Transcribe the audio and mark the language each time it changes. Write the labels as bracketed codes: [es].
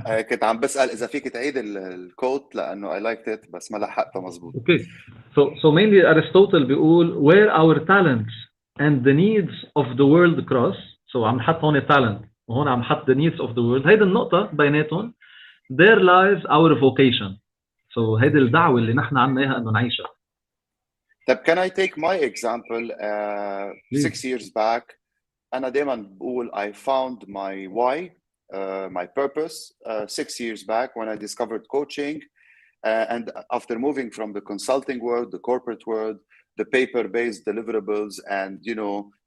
[ar] كنت عم بسأل إذا فيك تعيد الكوت لأنه [en] I liked it [ar] بس ما لحقتها مظبوط. [en] Okay. So mainly Aristotle [ar] بيقول [en] where our talents and the needs of the world cross. So [ar] عم نحط هون [en] talent [ar] وهون عم نحط [en] the needs of the world. [ar] هيدي النقطة بيناتهم [en] there lies our vocation. [ar] So هيدي الدعوة اللي نحن عنا إياها إنه نعيشها. [en] طب can I take my example 6 years back [ar] أنا دايما بقول [en] I found my why my purpose 6 years back when I discovered coaching and after moving from the consulting world, the corporate world, the paper-based deliverables and you know